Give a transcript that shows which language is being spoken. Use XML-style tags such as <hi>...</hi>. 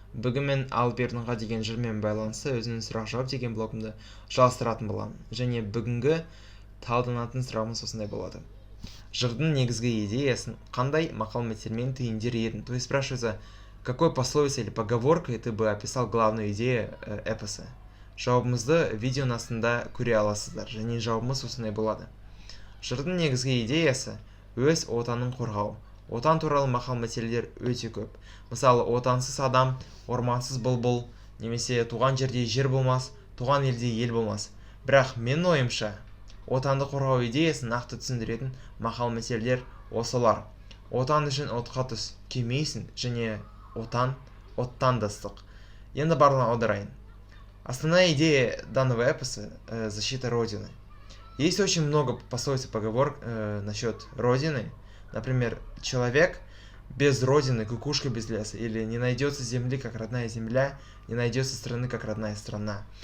<kk>Бүгін мен Албердіңға деген жырмен байланысты өзінің сұрақ-жауап деген блогымды жалғастыратын боламын. Және бүгінгі талданатын сұрағымыз осындай болады. Жырдың негізгі идеясын қандай мақал-мәтелмен түйіндер едің?</kk> <ru>То есть спрашивается, какой пословицей или поговоркой ты бы описал главную идею эпоса?</ru> <kk>Жауабымызды видеоның астында көре аласыздар. Және жауабымыз осындай болады. Жырдың негізгі идеясы өз отанын қорғау. Отан туралы мақал-мәтелдер өте көп. Мысалы, отансыз адам, ормансыз бұлбұл, немесе туған жерде жер болмас, туған елде ел болмас. Бірақ менің ойымша, отанды қорғау идеясын нақты түсіндіретін мақал-мәтелдер осылар. Отан үшін отқа түс, күймейсің, және отан, оттандастық. Енді барлығын аударайын.</kk> <ru>Основная идея данного эпоса – защита Родины. Есть очень много пословиц и поговорок насчет Родины. Например, человек без родины, кукушка без леса, или не найдется земли, как родная земля, не найдется страны, как родная страна.</ru>